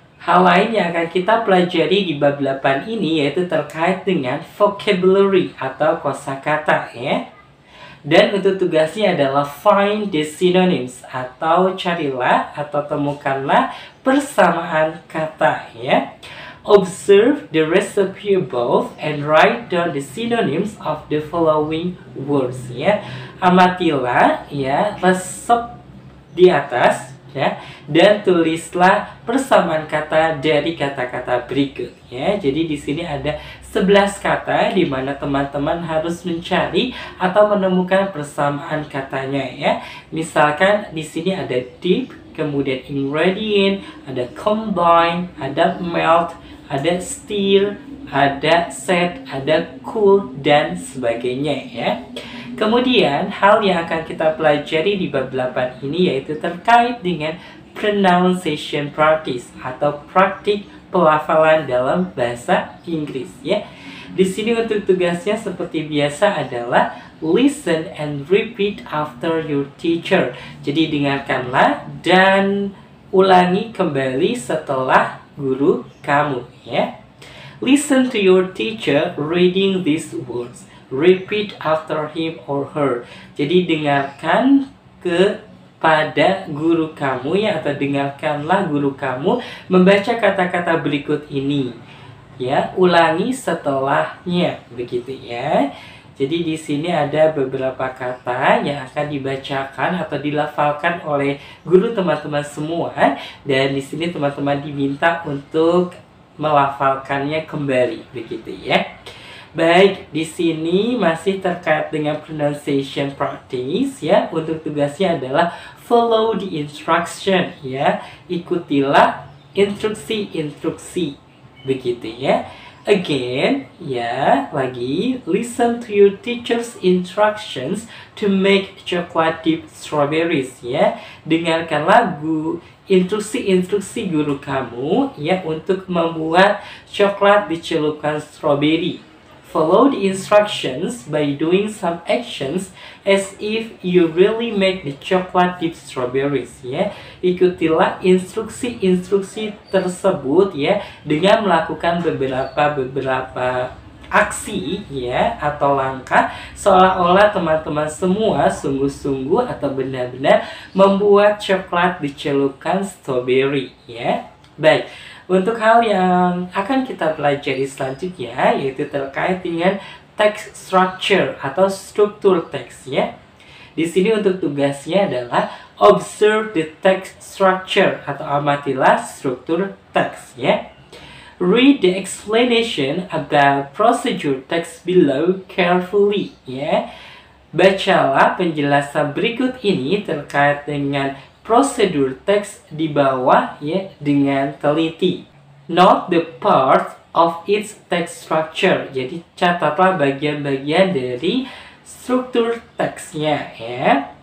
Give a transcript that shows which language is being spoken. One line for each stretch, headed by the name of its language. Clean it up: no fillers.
Indonesian: Hal lain yang akan kita pelajari di bab 8 ini yaitu terkait dengan vocabulary atau kosakata ya. Dan untuk tugasnya adalah
English: find the synonyms
Indonesian: atau carilah atau temukanlah persamaan kata ya.
English: Observe the recipe above and write down the synonyms of the following words ya.
Indonesian: Amatilah ya resep di atas ya, dan tulislah persamaan kata dari kata-kata berikut ya. Jadi di sini ada 11 kata di mana teman-teman harus mencari atau menemukan persamaan katanya ya. Misalkan di sini ada dip, kemudian ingredient, ada combine, ada melt, ada stir, ada set, ada cool, dan sebagainya ya. Kemudian hal yang akan kita pelajari di bab 8 ini yaitu terkait dengan pronunciation practice atau praktik pelafalan dalam bahasa Inggris ya. Di sini untuk tugasnya seperti biasa adalah
English: listen and repeat after your teacher.
Indonesian: Jadi dengarkanlah dan ulangi kembali setelah guru kamu ya.
English: Listen to your teacher reading these words. Repeat after him or her.
Indonesian: Jadi dengarkan kepada guru kamu ya, atau dengarkanlah guru kamu membaca kata-kata berikut ini ya, ulangi setelahnya begitu ya. Jadi di sini ada beberapa kata yang akan dibacakan atau dilafalkan oleh guru teman-teman semua, dan di sini teman-teman diminta untuk melafalkannya kembali begitu ya. Baik, di sini masih terkait dengan pronunciation practice ya. Untuk tugasnya adalah
English: follow the instruction
Indonesian: ya. Ikutilah instruksi-instruksi begitu ya.
English: Again, ya,
Indonesian: lagi
English: listen to your teacher's instructions to make chocolate dipped strawberries ya.
Indonesian: Dengarkanlah instruksi-instruksi guru kamu ya untuk membuat coklat dicelupkan strawberry.
English: Follow the instructions by doing some actions as if you really make the chocolate dipped strawberries ya.
Indonesian: Ikutilah instruksi-instruksi tersebut ya dengan melakukan beberapa aksi ya atau langkah seolah-olah teman-teman semua sungguh-sungguh atau benar-benar membuat coklat dicelupkan strawberry ya. Baik. Untuk hal yang akan kita pelajari selanjutnya yaitu terkait dengan text structure atau struktur teks ya. Di sini untuk tugasnya adalah
English: observe the text structure
Indonesian: atau amatilah struktur teks ya.
English: Read the explanation about procedure text below carefully ya.
Indonesian: Bacalah penjelasan berikut ini terkait dengan prosedur teks di bawah ya dengan teliti.
English: Note the part of its text structure.
Indonesian: Jadi catatlah bagian-bagian dari struktur teksnya ya.